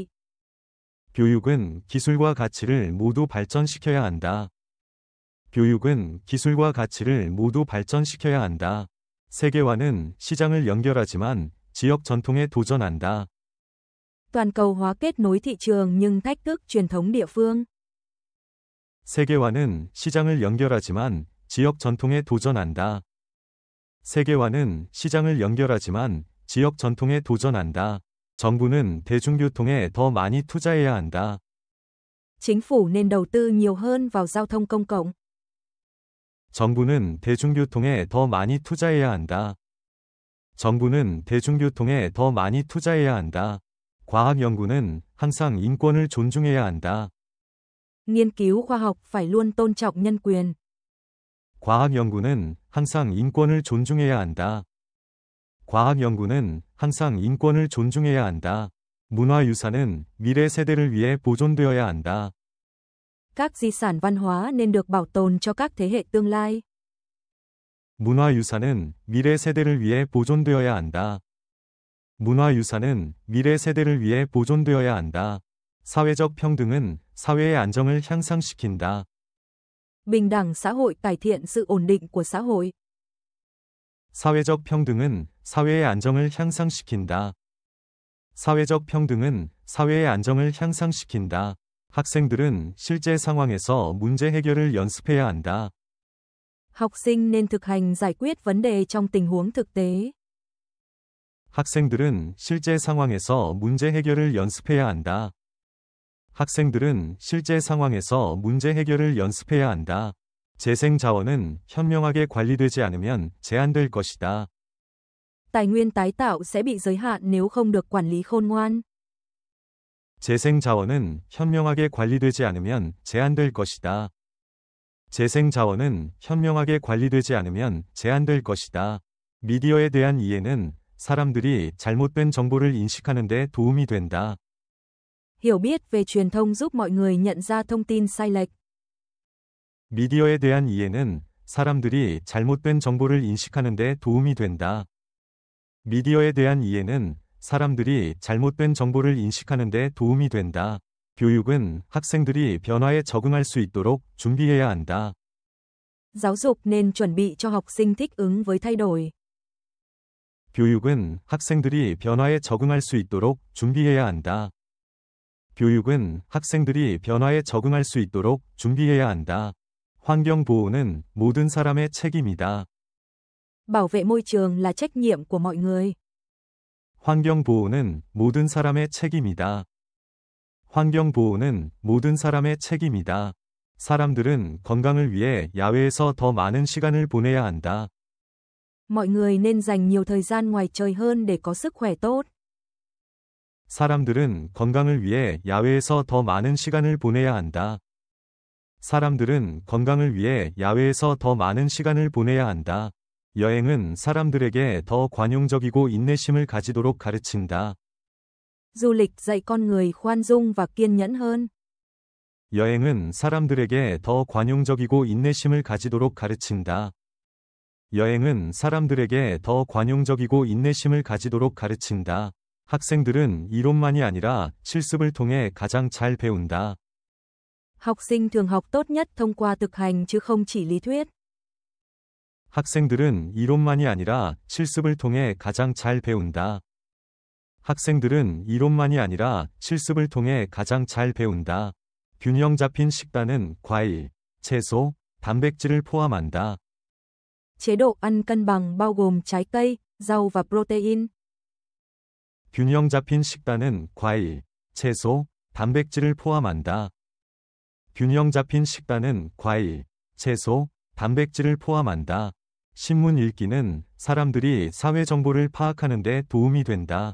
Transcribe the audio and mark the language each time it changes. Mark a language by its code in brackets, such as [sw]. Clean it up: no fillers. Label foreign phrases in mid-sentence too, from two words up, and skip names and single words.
[ko] 교육은 기술과 가치를 모두 발전시켜야 한다. 교육은 기술과 가치를 모두 발전시켜야 한다. 세계화는 시장을 연결하지만 지역 전통에 도전한다. [vi] Toàn cầu hóa kết nối thị trường nhưng thách thức truyền thống địa phương. [ko] 세계화는 시장을 연결하지만 지역 전통에 도전한다. 세계화는 시장을 연결하지만 지역 전통에 도전한다. 정부는 대중교통에 더 많이 투자해야 한다. [vi] Chính phủ nên đầu tư nhiều hơn vào giao thông công cộng. [ko] 정부는 대중교통에 더 많이 투자해야 한다. 정부는 대중교통에 더 많이 투자해야 한다. 과학 연구는 항상 인권을 존중해야 한다. [vi] Nghiên cứu khoa học phải luôn tôn trọng nhân quyền. [ko] 과학 연구는 항상 인권을 존중해야 한다. 과학 연구는 항상 인권을 존중해야 한다. 문화유산은 미래 세대를 위해 보존되어야 한다. [vi] Các di sản văn hóa nên được bảo tồn cho các thế hệ tương lai. [ko] 문화유산은 미래 세대를 위해 보존되어야 한다. 문화유산은 미래 세대를 위해 보존되어야 한다. 사회적 평등은 사회의 안정을 향상시킨다. [vi] Bình đẳng xã hội cải thiện sự ổn định của xã hội. [ko] 사회적 평등은 사회의 안정을 향상시킨다. 사회적 평등은 사회의 안정을 향상시킨다. 학생들은 실제 상황에서 문제 해결을 연습해야 한다. [vi] Học sinh nên thực hành giải quyết vấn đề trong tình huống thực tế. [ko] 학생들은 실제 상황에서 문제 해결을 연습해야 한다. 학생들은 실제 상황에서 문제 해결을 연습해야 한다. 재생 자원은 현명하게 관리되지 않으면 제한될 것이다. [vi] Tài nguyên tái tạo sẽ bị giới hạn nếu không được quản lý khôn ngoan. [ko] 재생 자원은 현명하게 관리되지 않으면 제한될 것이다. 재생 자원은 현명하게 관리되지 않으면 제한될 것이다. 미디어에 대한 이해는 사람들이 잘못된 정보를 인식하는 데 도움이 된다. [vi] Hiểu biết về truyền thông giúp mọi người nhận ra thông tin sai lệch. [ko] 미디어에 대한 이해는 사람들이 잘못된 정보를 인식하는 데 도움이 된다. 미디어에 대한 이해는 사람들이 잘못된 정보를 인식하는 데 도움이 된다. 교육은 학생들이 변화에 적응할 수 있도록 준비해야 한다. [vi] Giáo dục nên chuẩn bị cho học sinh thích ứng với thay đổi. [ko] 교육은 학생들이 변화에 적응할 수 있도록 준비해야 한다. 교육은 학생들이 변화에 적응할 수 있도록 준비해야 한다. 환경 보호는 모든 사람의 책임이다. [vi] Bảo vệ môi trường là trách nhiệm của mọi người. [ko] 환경 보호는 모든 사람의 책임이다. 환경 보호는 모든 사람의 책임이다. 사람들은 건강을 위해 야외에서 더 많은 시간을 보내야 한다. [vi] Mọi người nên dành nhiều thời gian ngoài trời hơn để có sức khỏe tốt. [ko] 사람들은 건강을 위해 야외에서 더 많은 시간을 보내야 한다. 사람들은 건강을 위해 야외에서 더 많은 시간을 보내야 한다. 여행은 사람들에게 더 관용적이고 인내심을 가지도록 가르친다. [vi] Du lịch dạy con người khoan dung và kiên nhẫn hơn. [ko] 여행은 사람들에게 더 관용적이고 인내심을 가지도록 가르친다. 여행은 사람들에게 더 관용적이고 인내심을 가지도록 가르친다. 학생들은 이론만이 아니라 실습을 통해 가장 잘 배운다. [vi] Học sinh thường học tốt nhất thông qua thực hành chứ không chỉ lý thuyết. [ko] 학생들은 이론만이 아니라 실습을 통해 가장 잘 배운다. 학생들은 이론만이 아니라 실습을 통해 가장 잘 배운다. 균형 잡힌 식단은 과일, 채소, 단백질을 포함한다. [vi] Chế độ ăn cân bằng bao gồm trái cây, rau và protein. [ko] 균형 잡힌 식단은 과일, 채소, 단백질을 포함한다. 균형 잡힌 식단은 과일, 채소, 단백질을 포함한다. 신문 읽기는 사람들이 사회 정보를 파악하는 데 도움이 된다.